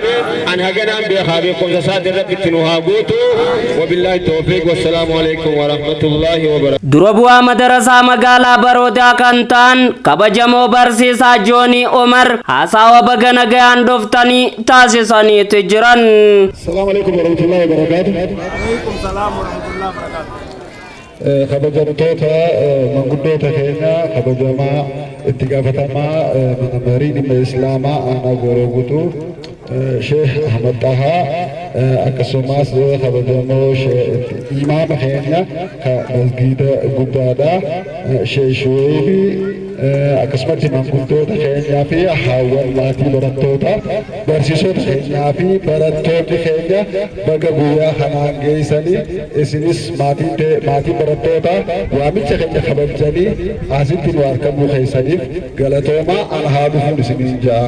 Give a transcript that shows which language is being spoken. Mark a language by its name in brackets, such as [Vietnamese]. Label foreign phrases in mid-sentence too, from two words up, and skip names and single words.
[Oromo] An haganaan beekaa beekumsa isaatiin Rabbi itti nu haa guutu. [Arabic] وبالله التوفيق والسلام عليكم ورحمة الله وبركاته. [Oromo] Dura bu'aa madarasaa magaalaa Baroodaa kan ta'an kabajamoo barsiisaa Joonii Omar haasawa baga nagayaan dhuftanii taasisaniitu jiran. [Arabic] السلام عليكم ورحمة الله وبركاته. [Oromo] kabajamtoota manguddoota keenya kabajamaa itti gaafatamaa mana marii dhimma islaamaa aanaa gooroo guutuu Sheekh Ahmad Tahaa akkasumas kabajamoo imaama keenya ka masgiida guddaadha Sheekh Shuweebi akkasumatti manguddoota keenyaa fi haawwan maatii barattoota barsiisota keenyaa fi barattoonni keenya baga guyyaa kanaan geessanii isinis maatii barattoota waamicha keenya kabajanii asitti nu argamuu keessaniif galatoomaa ana haa dhufuun isiniin ja'a.